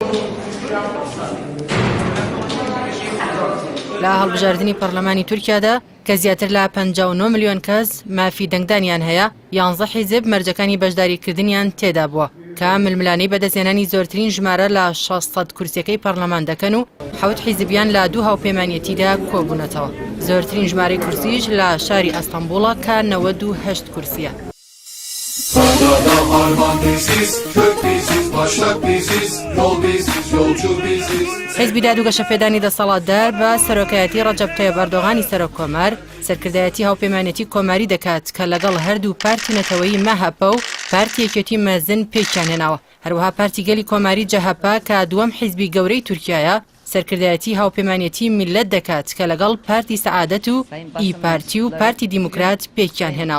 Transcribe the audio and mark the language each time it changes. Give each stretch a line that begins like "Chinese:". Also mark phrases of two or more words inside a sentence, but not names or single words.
Central Kurdish: لە هەڵبژاردننی پەرلەمانی تورکیادا کە زیاتر لە 59 ملیۆن کەس مافی دەنگدانیان هەیە 11 حیزب مەرجەکانی بەشداریکردنیان تێدا بووە کە ململانەی بەدەستهێنانی زۆرترین ژمارە لە 600 کورسیەکەی پەرلەمان دەکەن و 7 حیزبیان لە دوو هاوپەیمانیەتیدا کۆبوونەتەوە. زۆرترین ژمارەی کورسیش لە شاری ئەستەمبوڵە کە 98 کورسیە.
Turkish: Adam arman biziz, kök biziz, başlak biziz, yol biziz, yolcu biziz.
Central Kurdish: حیزبی دادوگەشەپێدانی دەسەڵاتدار بە سەرۆکایەتی ڕەجەب تایب ئەردۆغانی سەرۆکۆمار سەرکردایەتی هاوپەیمانێتی کۆماری دەکات کە لەگەڵ هەردوو پارتی نەتەوەیی مەهەپە و پارتی یەکێتی مەزن پێکیان هێناوە. هەروەها پارتی گەلی کۆماری جەهەپە کە دووەم حیزبی گەورەی تورکیایە سەرکردایەتی هاوپەیمانێتی میلەت دەکات کە لەگەڵ پارتی سەعادەت و ئی پارتی و پارتی دیموکرات پێکیان هێناوە.